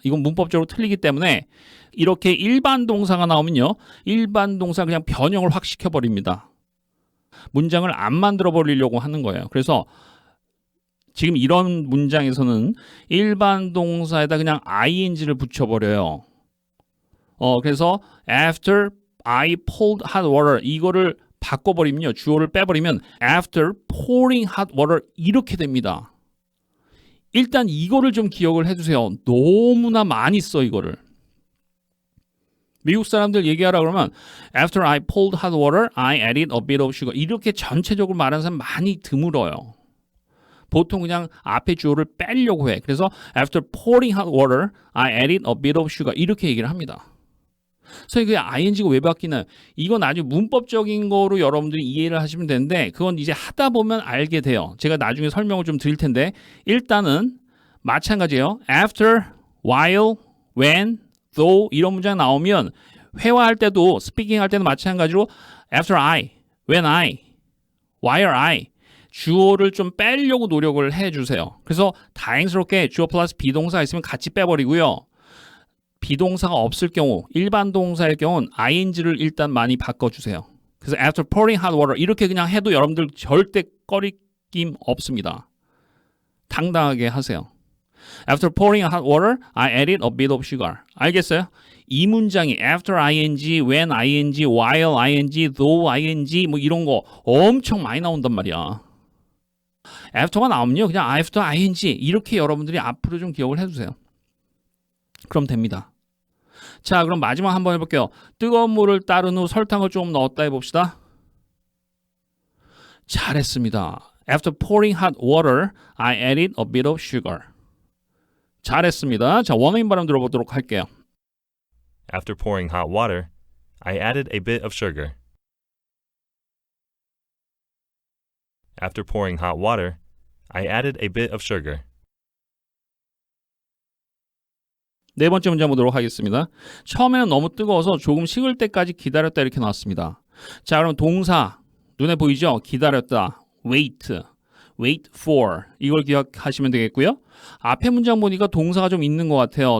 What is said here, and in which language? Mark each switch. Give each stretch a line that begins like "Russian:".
Korean: 이건 문법적으로 틀리기 때문에 이렇게 일반 동사가 나오면요. 일반 동사 그냥 변형을 확 시켜버립니다. 문장을 안 만들어 버리려고 하는 거예요. 그래서 지금 이런 문장에서는 일반 동사에다 그냥 ing를 붙여버려요.
English: 그래서 after I poured hot water
Korean: 이거를 바꿔버리면요. 주어를 빼버리면
English: after pouring hot water
Korean: 이렇게 됩니다. 일단 이거를 좀 기억을 해주세요. 너무나 많이 써 이거를. 미국 사람들 얘기하라 그러면
English: after I poured hot water, I added a bit of sugar
Korean: 이렇게 전체적으로 말하는 사람 많이 드물어요. 보통 그냥 앞에 주어를 빼려고 해.
English: 그래서 after pouring hot water, I added a bit of sugar
Korean: 이렇게 얘기를 합니다. 그래서 그 ing가 왜 바뀌나요? 이건 아주 문법적인 거로 여러분들이 이해를 하시면 되는데 그건 이제 하다 보면 알게 돼요. 제가 나중에 설명을 좀 드릴 텐데 일단은 마찬가지예요. after, while, when, though 이런 문장 나오면 회화할 때도 스피킹 할 때도 마찬가지로
English: after I, when I, while I
Korean: 주어를 좀 빼려고 노력을 해주세요. 그래서 다행스럽게 주어 플러스 비동사가 있으면 같이 빼버리고요. 비동사가 없을 경우 일반 동사의 경우는 ing를 일단 많이 바꿔주세요. 그래서
English: after pouring hot water
Korean: 이렇게 그냥 해도 여러분들 절대 꺼리낌 없습니다. 당당하게 하세요.
English: After pouring hot water, I added a bit of sugar.
Korean: 알겠어요? 이 문장이 after ing, when ing, while ing, though ing 뭐 이런 거 엄청 많이 나온단 말이야. after가 나오면요. 그냥 after ing 이렇게 여러분들이 앞으로 좀 기억을 해주세요. 그럼 됩니다. 자, 그럼 마지막 한번 해볼게요. 뜨거운 물을 따른 후 설탕을 좀 넣었다 해봅시다. 잘했습니다.
English: After pouring hot water, I added a bit of sugar.
Korean: 잘했습니다. 자, 원어민 발음 들어보도록 할게요.
English: After pouring hot water, I added a bit of sugar. After pouring hot water, I added a bit of sugar.
Korean: 네 번째 문제 보도록 하겠습니다. 처음에는 너무 뜨거워서 조금 식을 때까지 기다렸다 이렇게 나왔습니다. 자, 그럼 동사 눈에 보이죠? 기다렸다. wait, wait for 이걸 기억하시면 되겠고요. 앞에 문장 보니까 동사가 좀 있는 것 같아요.